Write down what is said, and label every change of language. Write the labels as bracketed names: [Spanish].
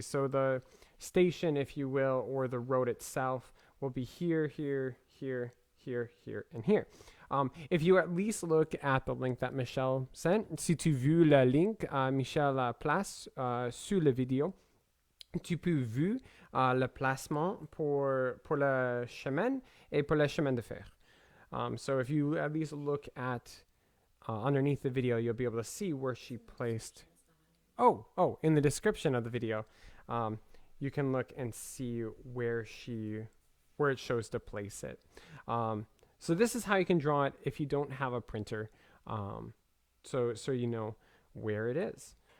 [English] So the station, if you will, or the road itself will be here, here, here, here, here, and here. If you at least look at the link that Michel sent, [French] si tu vu le link, Michel place sur la vidéo, tu peux vu le placement pour le chemin et pour le chemin de fer. [English] So if you at least look at underneath the video, you'll be able to see where she placed. Oh, in the description of the video, you can look and see where it shows to place it. So this is how you can draw it if you don't have a printer, so you know where it is.